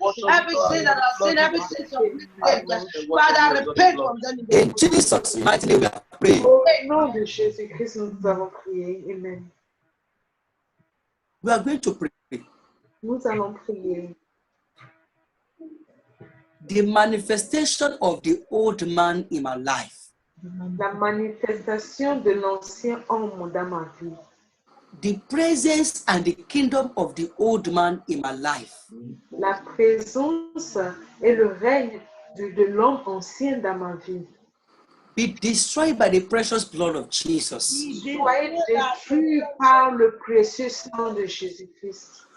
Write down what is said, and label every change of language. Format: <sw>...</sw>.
<en>Everything that I've seen, every sin of Father, I repent from them. In Jesus' mighty name, we are praying.</en> <fr>Au nom de Jésus-Christ, nous avons prié.</fr> <en>Amen. We are going to pray.</en> <fr>Nous allons prier.</fr> <en>The manifestation of the old man in my life.</en> <fr>La manifestation de l'ancien homme dans ma vie.</fr> <en>The presence and the kingdom of the old man in my life.</en> <fr>La présence et le règne de l'homme ancien dans ma vie.</fr> <en>Be destroyed by the precious blood of Jesus.</en> <fr>Soyez détruits par le précieux sang de Jésus-Christ.</fr>